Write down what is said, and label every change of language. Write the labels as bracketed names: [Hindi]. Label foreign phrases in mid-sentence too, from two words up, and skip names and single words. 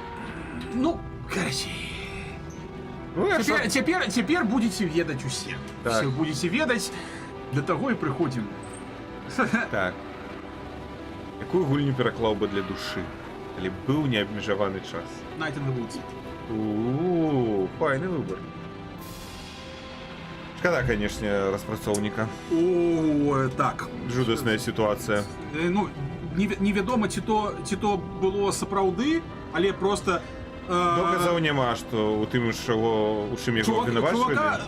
[Belarusian] Ну, карацей. Цяпер будзеце ведаць усе. Все будзеце ведаць, для таго і прыходзім. Так. Якую гульню пераклаў бы для душы, калі быў неабмежаваны час? Night in the Woods. Файны выбор. Шкада, канешне, распрацоўніка. Так. Жудасная сітуацыя. Ну, невядома, ці то было сапраўды, але просто... Доказаў няма, што у тым, у чым яго абвінавачвалі.